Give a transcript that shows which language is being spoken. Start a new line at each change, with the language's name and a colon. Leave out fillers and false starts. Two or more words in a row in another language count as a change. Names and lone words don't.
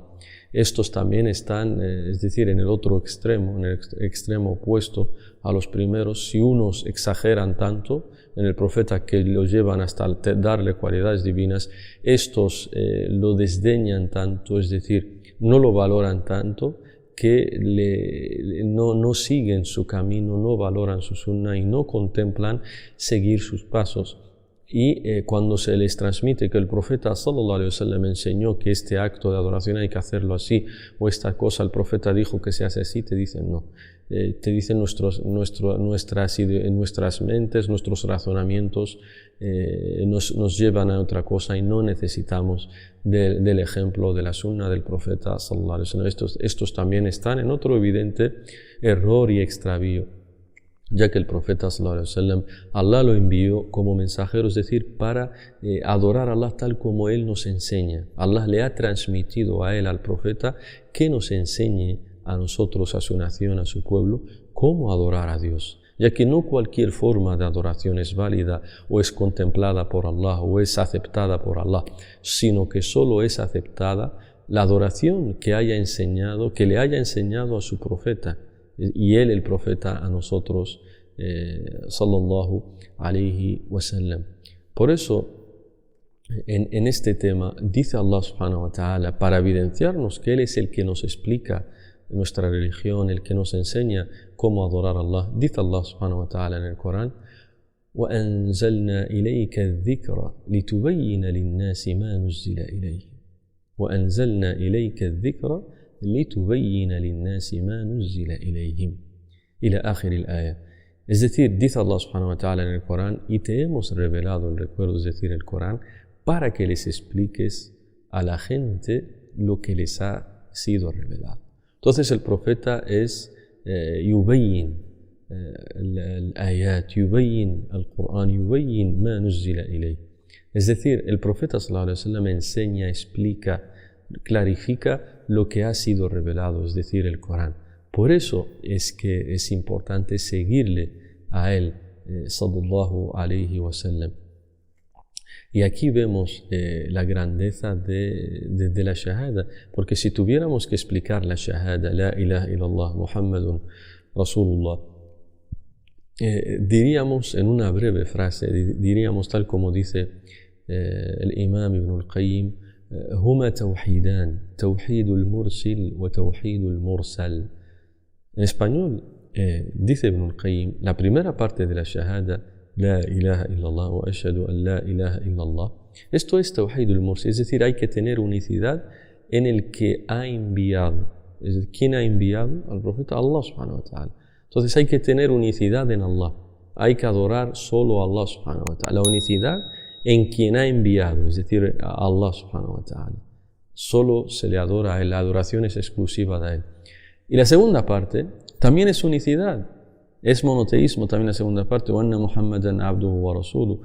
Spanish: Estos también están, es decir, en el otro extremo, en el extremo opuesto a los primeros. Si unos exageran tanto en el profeta que lo llevan hasta darle cualidades divinas, estos lo desdeñan tanto, es decir, no lo valoran tanto, que no siguen su camino, no valoran su sunna y no contemplan seguir sus pasos. Y cuando se les transmite que el profeta
Arabic: صلى الله عليه وسلم
Spanish: enseñó que este acto de adoración hay que hacerlo así, o esta cosa el profeta dijo que se hace así, te dicen no. Te dicen nuestras mentes, nuestros razonamientos nos llevan a otra cosa y no necesitamos del ejemplo de la sunna del profeta
Arabic: صلى الله عليه وسلم.
Spanish: Estos también están en otro evidente error y extravío. ya que el profeta
Arabic: صلى الله عليه وسلم,
Spanish: Allah lo envió como mensajero, es decir, para adorar a Allah tal como Él nos enseña. Allah le ha transmitido a Él, al profeta, que nos enseñe a nosotros, a su nación, a su pueblo, cómo adorar a Dios, ya que no cualquier forma de adoración es válida o es contemplada por Allah o es aceptada por Allah, sino que solo es aceptada la adoración que le haya enseñado a su profeta, y él, el profeta, a nosotros,
Arabic: صلى الله عليه وسلم.
Spanish: Por eso, en este tema, dice Allah
Arabic: سبحانه وتعالى,
Spanish: para evidenciarnos que Él es el que nos explica nuestra religión, el que nos enseña cómo adorar a Allah, dice Allah
Arabic: سبحانه وتعالى
Spanish: en el Corán:
Arabic: وَأَنزَلْنَا إِلَيْكَ الذِّكْرَ لِتُبَيِّنَ لِلنَّاسِ مَا نُزِّلَ إِلَيْهِمْ وَأَنزَلْنَا إِلَيْكَ الذِّكْرَ لِتُبَيِّنَ لِلنَّاسِ مَا نُزِّلَ إِلَيْهِمْ إلى آخر الآية.
Spanish: Es decir, dice Allah
Arabic: سبحانه وتعالى
Spanish: en el Corán: y te hemos revelado el recuerdo, es decir, el Corán, para que les expliques a la gente lo que les ha sido revelado. Entonces el profeta es
Arabic: يبين الآيات، يبين القرآن، يبين ما نزل إليه.
Spanish: Es decir, el profeta
Arabic: صلى الله عليه وسلم
Spanish: enseña, explica, clarifica lo que ha sido revelado, es decir, el Corán. Por eso es que es importante seguirle a él,
Arabic: صلى الله عليه وسلم.
Spanish: Y aquí vemos la grandeza de la shahada, porque si tuviéramos que explicar la shahada,
Arabic: لا إله إلا الله محمد رسول الله,
Spanish: diríamos en una breve frase, diríamos tal como dice el imam Ibn al-Qayyim:
Arabic: هما توحيدان توحيد المرسِل وتوحيد المرسَل.
Spanish: En español, dice Ibn al-Qayyim, la primera parte de la shahada,
Arabic: لا إله إلا الله وأشهد أن لا إله إلا الله,
Spanish: esto es
Arabic: توحيد المرسِل,
Spanish: es decir, hay que tener unicidad en el que ha enviado. Es decir, ¿quién ha enviado al profeta?
Arabic: الله سبحانه وتعالى.
Spanish: Entonces hay que tener unicidad en Allah, hay que adorar solo a Allah
Arabic: سبحانه وتعالى,
Spanish: la unicidad en quien ha enviado, es decir,
Arabic: a الله سبحانه وتعالى.
Spanish: Solo se le adora a él, la adoración es exclusiva de él. Y la segunda parte también es unicidad, es monoteísmo también la segunda parte:
Arabic: وأن محمدا عبده ورسوله.